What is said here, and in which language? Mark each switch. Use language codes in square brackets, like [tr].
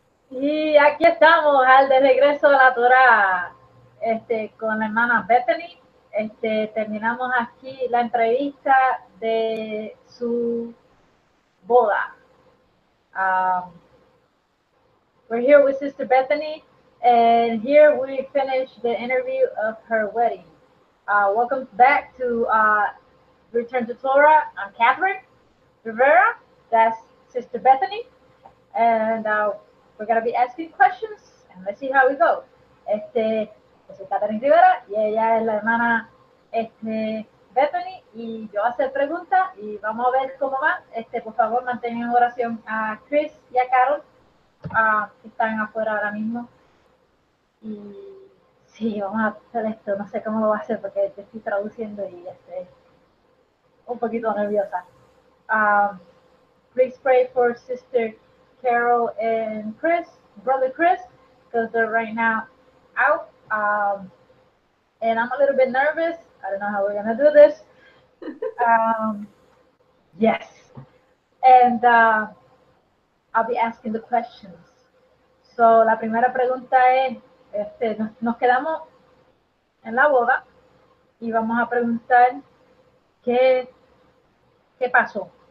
[es] Y aquí estamos, al de regreso a la Torah, con la hermana Bethany. Terminamos aquí la entrevista de su boda. [en] We're here with Sister Bethany, and here we finished the interview of her wedding. Welcome back to Return to Torah. I'm Catherine Rivera. That's Sister Bethany, and we're going to be asking questions, and let's see how we go. [es] Yo soy Catherine Rivera y ella es la hermana Bethany, y yo voy a hacer preguntas y vamos a ver cómo va. Por favor, mantengan en oración a Cris y a Carol, que están afuera ahora mismo. Y sí, vamos a hacer esto. No sé cómo lo voy a hacer porque te estoy traduciendo y estoy un poquito nerviosa. [en] Please pray for Sister Carol and Chris, Brother Chris, because they're right now out. And I'm a little bit nervous. I don't know how we're going to do this. Yes. And I'll be asking the questions. [es] So, la primera pregunta es, nos quedamos en la boda y vamos a preguntar qué pasó.